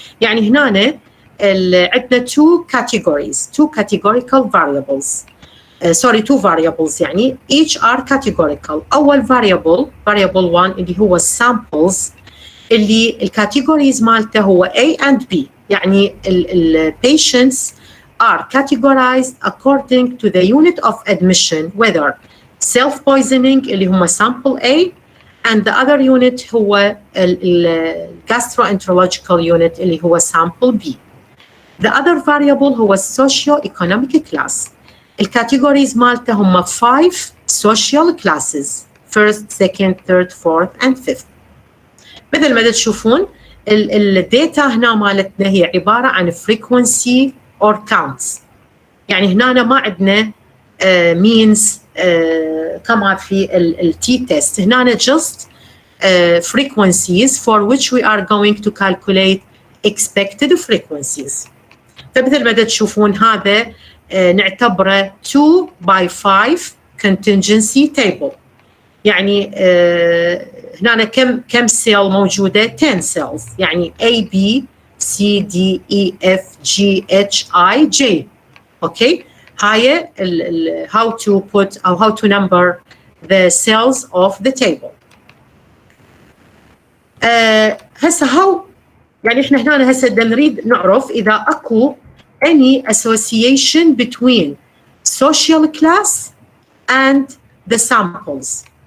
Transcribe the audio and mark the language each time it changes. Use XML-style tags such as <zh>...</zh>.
<ar>يعني هنا عندنا</ar> <en>two categorical variables. two variables</en> <ar>يعني</ar> <en>each are categorical.</en> <ar>أول variable 1 اللي هو samples اللي الcategories مالته هو A and B.</ar> <en>يعني ال patients are categorized according to the unit of admission, whether self-poisoning</en> <ar>اللي هم</ar> <en>sample A and the other unit هو gastro-enterological unit</en> <ar>اللي هو</ar> <en>sample B. The other variable هو socioeconomic class. الكاتيجوريز</en> <ar>مالته هم</ar> <en>5 social classes: first, second, third, fourth and fifth.</en> <ar>مثل ما تشوفون الداتا هنا مالتنا هي عبارة عن</ar> <en>frequency or counts.</en> <ar>يعني هنا ما عندنا means كما في التي تيست.</ar> <en>هنا just frequencies for which we are going to calculate expected frequencies.</en> <ar>فمثل ما تشوفون هذا نعتبره 2 by 5 contingency table. يعني هنا كم سيل موجودة؟ 10 cells. يعني A, B, C, D, E, F, G, H, I, J. Okay. هاي</ar> <en>how to put or how to number the cells of the table.</en> <ar>هسه how يعني احنا هنا هسه نريد نعرف إذا أكو</ar> <en>any association between social class and the samples.</en>